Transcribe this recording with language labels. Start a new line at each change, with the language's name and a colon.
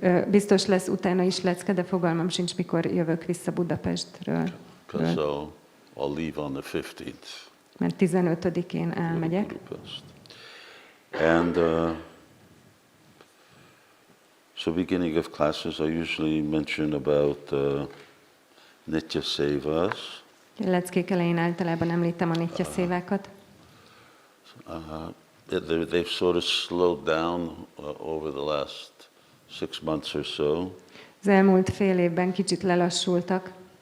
Hungarian: Biztos lesz utána is lecke, de fogalmam sincs, mikor jövök vissza Budapestről.
English: Because I'll leave on the 15th.
Hungarian: Mert 15-én elmegyek. Budapest.
English: And so beginning of classes, I usually mention about Nitya Sevas.
Hungarian: Leckék elején általában említem a nitya szévákat.
English: They've sort of slowed down over the last 6 months or so.
Hungarian: Az elmúlt fél évben kicsit lelassultak.